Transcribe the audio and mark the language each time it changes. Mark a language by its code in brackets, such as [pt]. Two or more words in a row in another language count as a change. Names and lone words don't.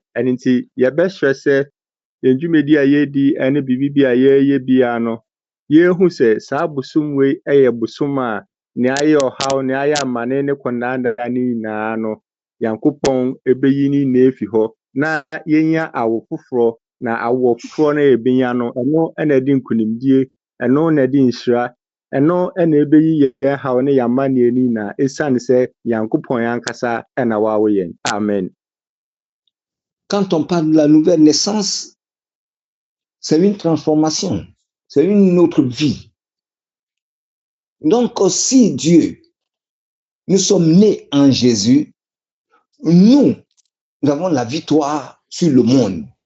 [ak] Ɛno nti, yɛbɛsrɛ sɛ yɛn dwumadi a yɛredi ne biribi a yɛreyɛ biara no, yɛhu sɛ saa bosom wei yɛ bosom a nea ayɛ ɔhaw, nea ayɛ amane ne kɔnnaanaa ne nyinaa no, Nyankopɔn ɛbɛyi ne nyinaa afi hɔ, na yɛnya awo foforɔ, na awo foforɔ no a yɛbɛnya no, ɛno na ɛde nkonimdie, ɛno na ɛde nhyira, ɛno na ɛbɛyi yɛn haw ne yɛn amanneɛ no nyinaa, ɛsiane sɛ Nyankopɔn ankasa na wawo yɛn. Amen. [fr] Quand on parle de la nouvelle naissance, c'est une transformation, c'est une autre vie. Donc, si Dieu, nous sommes nés en Jésus, nous avons la victoire sur le monde.